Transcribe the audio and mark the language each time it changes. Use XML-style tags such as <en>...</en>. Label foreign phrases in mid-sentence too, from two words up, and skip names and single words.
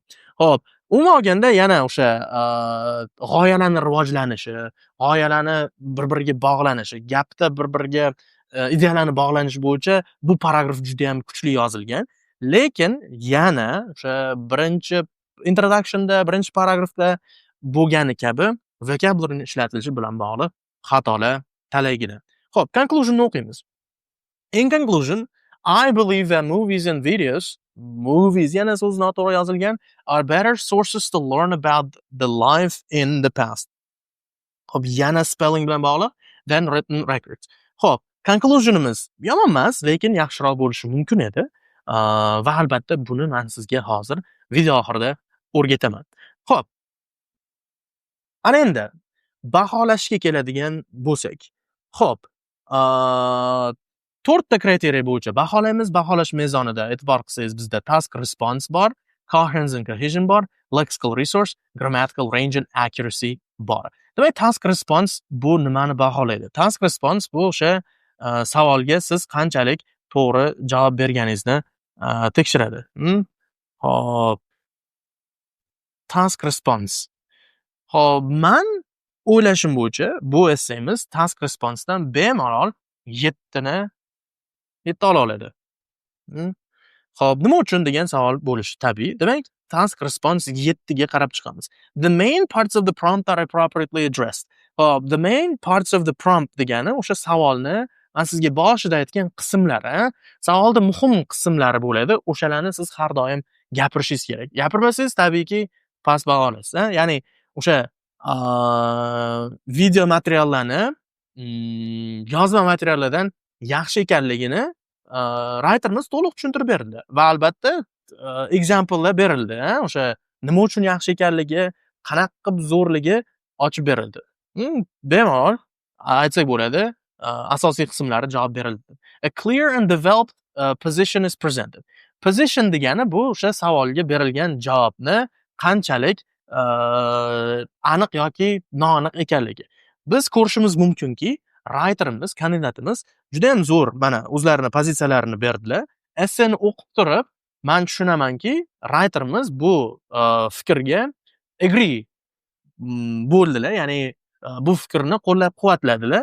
<uz>Xo'p, umuman olganda yana o'sha g'oyalarni rivojlanishi, g'oyalarni bir-biriga bog'lanishi, gapda bir-biriga ideyalarni bog'lanishi bo'yicha bu paragraf juda ham kuchli yozilgan. Lekin yana o'sha birinchi introductionda, birinchi paragrafda bo'lgani kabi vocabulary ishlatilishi bilan bog'liq xatolar talaygina. Xo'p, conclusion'ni o'qiymiz.</uz> <en>In conclusion, I believe that movies</en> <uz>yana so'z noto'g'ri yozilgan,</uz> <en>are better sources to learn about the life in the past.</en> <uz>Xo'p, yana spelling bilan bog'liq</uz> <en>than written records.</en> <uz>Xo'p, conclusionimiz yomon emas, lekin yaxshiroq bo'lishi mumkin edi. Va albatta buni men sizga hozir video oxirida o'rgataman. Xo'p, ana endi baholashga keladigan bo'lsak. Xo'p, 4 ta kriteriya bo'yicha baholaymiz. Baholash mezonida e'tibor qilsangiz bizda</uz> <en>task response</en> <uz>bor,</uz> <en>coherence and cohesion</en> <uz>bor,</uz> <en>lexical resource, grammatical range and accuracy</en> <uz>bor. Demak,</uz> <en>task response</en> <uz>bu nimani baholaydi?</uz> <en>Task response</en> <uz>bu o'sha savolga siz qanchalik to'g'ri javob berganingizni tekshiradi. Xo'p.</uz> <en>Task response.</en> <uz>Xo'p, men o'ylashim bo'yicha bu essayimiz</uz> <en>task responsedan</en> <uz>bemalol 7 ni yeta oladi. Xo'p, nima uchun degan savol bo'lishi tabiiy. Demak,</uz> <en>task response</en> <uz>7 ga qarab chiqamiz.</uz> <en>The main parts of the prompt are appropriately addressed.</en> <uz>Xo'p,</uz> <en>the main parts of the prompt</en> <uz>degani o'sha savolni men sizga boshida aytgan qismlari, savolda muhim qismlari bo'ladi. O'shalarni siz har doim gapirishingiz kerak. Gapirmasangiz tabiiyki past baho olasiz. Ya'ni o'sha video materiallarni yozma materiallardan yaxshi ekanligini writerimiz to'liq tushuntirib berdi va albatta example'lar berildi. O'sha nima uchun yaxshi ekanligi, qanaqa qilib zo'rligi ochib berildi. Bemalol aytsak bo'ladi, asosiy qismlari javob berildi.</uz> <en>A clear and developed position is presented.</en> <uz>Position degani bu o'sha savolga berilgan javobni qanchalik aniq yoki noaniq ekanligi. Biz ko'rishimiz mumkinki, writerimiz, kandidatimiz juda ham zo'r mana o'zlarini pozitsiyalarini berdilar. Essayni o'qib turib, men tushunamanki, writerimiz bu fikrga agree bo'ldilar, ya'ni bu fikrni qo'llab-quvvatladilar.</uz>